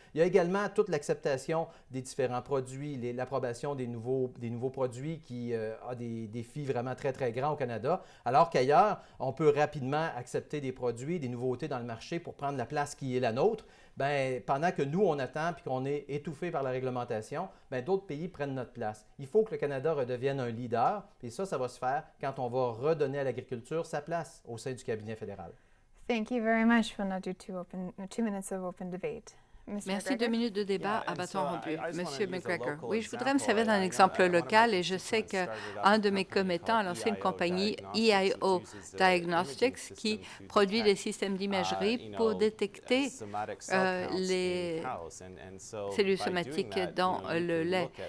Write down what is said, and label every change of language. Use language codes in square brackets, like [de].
[fr] Il y a également toute l'acceptation des différents produits, l'approbation des nouveaux produits qui a des défis vraiment très, très grands au Canada, alors qu'ailleurs, on peut rapidement accepter des produits, des nouveautés dans le marché pour prendre la place qui est la nôtre. Bien, pendant que nous, on attend puis qu'on est étouffé par la réglementation, bien, d'autres pays prennent notre place. Il faut que le Canada redevienne un leader, et ça va se faire quand on va redonner à l'agriculture sa place au sein du cabinet fédéral. [en] Thank you very much. We'll now do 2 minutes of open debate. [fr] Merci. 2 minutes de débat à bâton rompu. Monsieur McGregor. Oui, je voudrais me [en] example. [fr] servir d'un exemple local et je sais qu'un de mes commettants a lancé une compagnie EIO Diagnostics qui produit des systèmes d'imagerie pour détecter les cellules somatiques dans le lait.